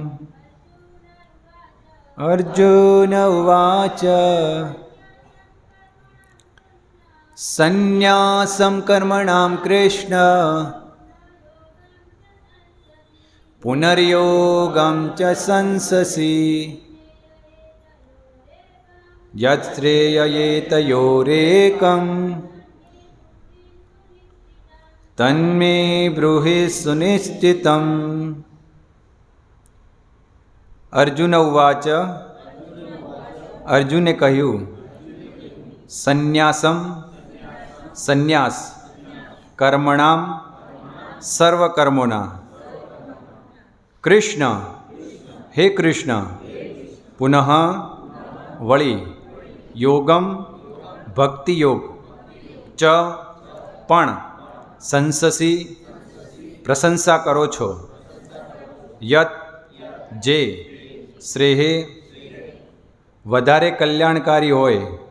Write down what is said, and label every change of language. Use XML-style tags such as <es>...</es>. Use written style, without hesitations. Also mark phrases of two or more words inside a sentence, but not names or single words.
<sa>अर्जुन उवाच संन्यासं कर्मणां कृष्ण पुनर्योगं च संससि यच्छ्रेययेतयोरेकं तन्मे ब्रूहि सुनिश्चितम्। अर्जुन उवाच</sa> <gu>अर्जुने કહ્યું સંન્યાસમ સંન્યાસ કર્મણામ સર્વકર્મોના કૃષ્ણ હે કૃષ્ણ પુનઃ વળી યોગમ ભક્તિયોગ ચ પણ સંસસી પ્રશંસા કરો છો યત જે શ્રેહે વધારે કલ્યાણકારી હોય</gu>